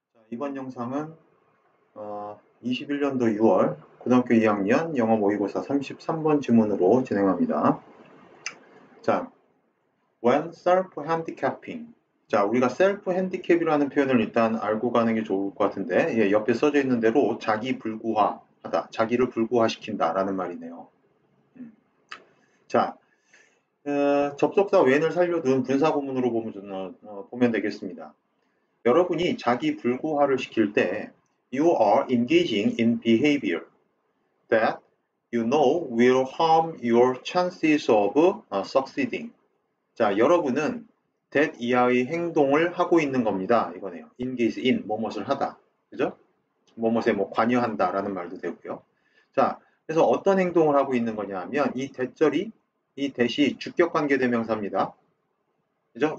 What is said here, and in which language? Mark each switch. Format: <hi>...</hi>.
<ko>이번 영상은 21년도 6월 고등학교 2학년 영어 모의고사 33번 지문으로 진행합니다.</ko> <en>자, when self-handicapping.</en> <ko>자, 우리가 self-handicap이라는 표현을 일단 알고 가는 게 좋을 것 같은데, 예, 옆에 써져 있는 대로 자기 불구화하다, 자기를 불구화시킨다 라는 말이네요. 자, 접속사 when을 살려둔 분사구문으로 보면 되겠습니다. 여러분이 자기 불구화를 시킬 때</ko> <en>You are engaging in behavior that you know will harm your chances of succeeding.</en> <ko>자, 여러분은 that 이하의 행동을 하고 있는 겁니다. 이거네요. engage in, 뭐뭇을 하다. 그죠? 뭐뭇에 뭐 관여한다 라는 말도 되고요. 자, 그래서 어떤 행동을 하고 있는 거냐 하면 이 that이 주격관계대명사입니다. 그죠?</ko>